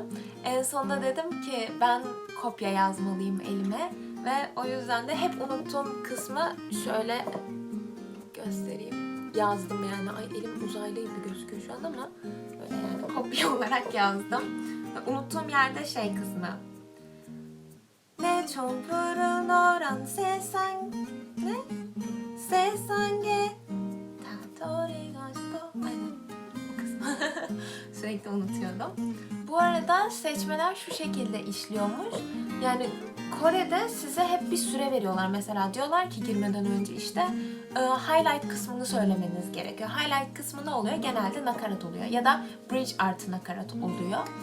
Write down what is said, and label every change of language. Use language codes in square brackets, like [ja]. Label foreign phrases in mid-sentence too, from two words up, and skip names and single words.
[tr] En sonunda dedim ki ben kopya yazmalıyım elime ve o yüzden de hep unuttuğum kısmı şöyle göstereyim. Yazdım yani. Ay, elim uzaylı gibi gözüküyor şu an ama böyle yani kopya olarak yazdım. Ve unuttuğum yerde şey kısmı. [ko] 내 촛불은 너란 세상 네? 세상에 다 버리고 싶어. [tr] Aynen. O kısmı. Sürekli unutuyordum. Bu arada seçmeler şu şekilde işliyormuş. Yani Kore'de size hep bir süre veriyorlar. Mesela diyorlar ki girmeden önce işte highlight kısmını söylemeniz gerekiyor. Highlight kısmı ne oluyor? Genelde nakarat oluyor. Ya da bridge artı nakarat oluyor.